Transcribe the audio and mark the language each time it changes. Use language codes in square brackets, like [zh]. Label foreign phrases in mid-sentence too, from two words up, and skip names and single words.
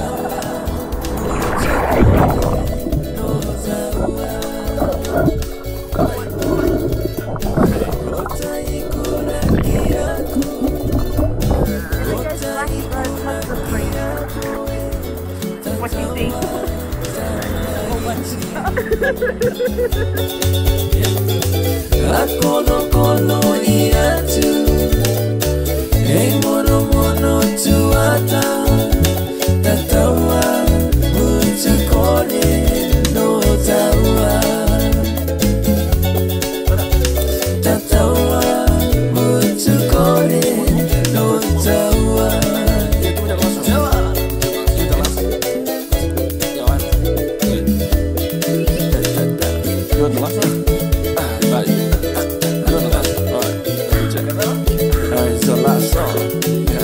[en] What do you think? Akono kono iatu, hey mono mono tuata, tatawa mutu kone no tawa, tatawa mutu kone no tawa. You want the last one? It's the last song.